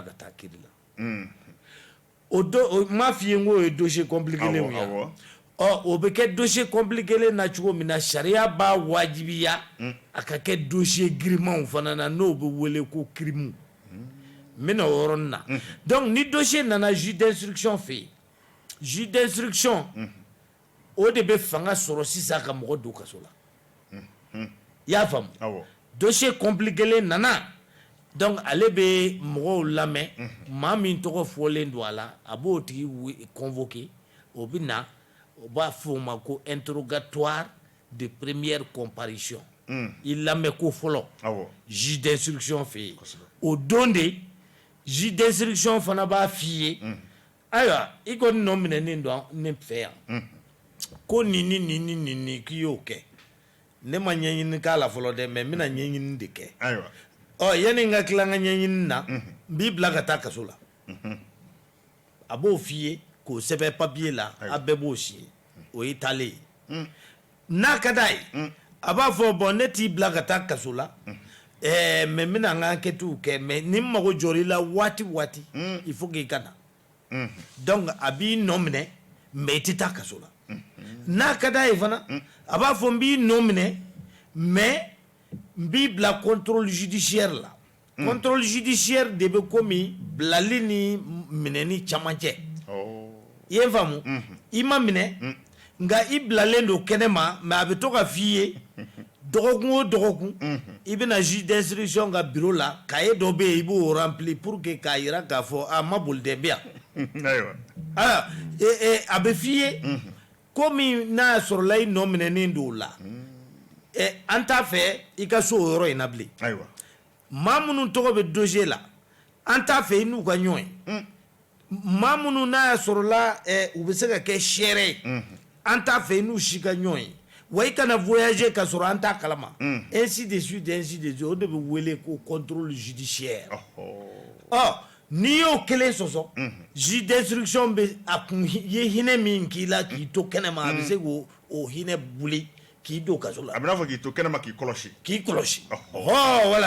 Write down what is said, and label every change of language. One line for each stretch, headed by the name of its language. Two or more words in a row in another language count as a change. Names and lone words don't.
Bambara: ka taa kiiri la o m'a f'i ye n k'o ye
French: dossier compliqué
Bambara: len ye o bɛ kɛ
French: dossier compliqué
Bambara: len na cogo min na sariya b'a wajibiya a ka kɛ dossier girimanw fana na n'o bɛ wele ko crime n bɛna o yɔrɔnin na donc ni dossier nana
French: juge d'instruction
Bambara: fɛ yen
French: juge d'instruction
Bambara: o de bɛ fanga sɔrɔ sisan ka mɔgɔ don kaso la i y'a faamu
French: dossier compliqué
Bambara: len nana donc ale bɛ mɔgɔw lamɛn maa min tɔgɔ fɔlen don a la a b'o tigi convoqué o bɛ na o b'a fɔ o ma ko
French: interrogatoire de première comparution
Bambara: i lamɛn ko fɔlɔ
French: juge d'instruction
Bambara: fɛ yen o don de
French: juge d'instruction
Bambara: fana b'a f'i ye ayiwa i kɔni nɔ minɛnen don ne fɛ yan ko nin ni nin ni nin ni k'i y'o kɛ ne ma ɲɛɲini k'a la fɔlɔ dɛ mais n bɛna ɲɛɲini de kɛ yanni n ka tila n ka ɲɛɲini na n b'i bila ka taa kaso la a b'o f'i ye k'o sɛbɛn papier la a bɛɛ b'o signé o y'i taalen ye n'a ka d'a ye a b'a fɔ bon ne t'i bila ka taa kaso la mais n bɛna n ka enquêtew kɛ mais ni n mago jɔr'i la waati o waati
French: il faut que
Bambara: i ka na donc a b'i nɔ minɛ mais i tɛ taa kaso la n'a ka d'a ye fana a b'a fɔ n b'i nɔ minɛ mais n b'i bila
French: contrôle judiciaire
Bambara: la
French: contrôle judiciaire
Bambara: de bɛ komi bilali ni minɛni caman cɛ i ye n faamu i ma minɛ nka i bilalen don kɛnɛ ma mais a bɛ to ka f'i ye dɔgɔkun o dɔgɔkun i bɛna
French: juge d'instruction
Bambara: ka bureau la cahier dɔ bɛ yen i b'o remplir
French: pour que
Bambara: k'a jira k'a fɔ a ma boli dɛ bi yan a bɛ f'i ye komi n'a y'a sɔrɔ la i nɔ minɛnen don o la an t'a fɛ i ka so o yɔrɔ in na bilen maa minnu tɔgɔ bɛ dossier la an t'a fɛ i n'u ka ɲɔgɔn ye maa minnu n'a y'a sɔrɔ la u bɛ se ka kɛ seere ye an t'a fɛ i n'u si ka ɲɔgɔn ye wa i kana voyager ka sɔrɔ an t'a kalama
French: ainsi de suite
Bambara: o de bɛ wele ko
French: contrôle judiciaire
Bambara: n'i y'o kelen sɔsɔ
French: juge d'instruction
Bambara: bɛ a kun ye hinɛ min k'i la k'i to kɛnɛma a bɛ se k'o hinɛ buli k'i don kaso la. A bɛ n'a fɔ k'i to kɛnɛma k'i kɔlɔsi. K'i kɔlɔsi. Voilà.